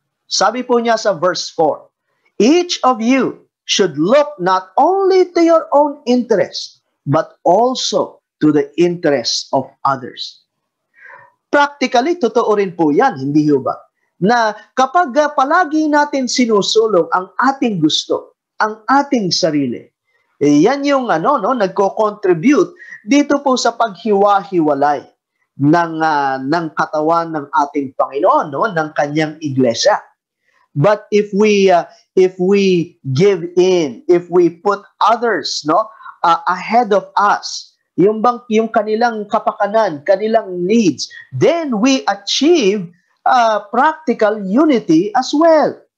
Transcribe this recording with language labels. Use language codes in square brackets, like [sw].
[tl] Sabi po niya sa [en] verse 4, each of you should look not only to your own interest, but also to the interests of others. [tl] Practically, totoo rin po yan, hindi ba? Na kapag palagi natin sinusulong ang ating gusto, ang ating sarili, yan yung nagko-contribute dito po sa paghiwa-hiwalay ng katawan ng ating Panginoon, ng kanyang iglesia. [en] But if we give in, if we put others ahead of us, [tl] yung kanilang kapakanan, kanilang needs, [en] then we achieve practical unity as well.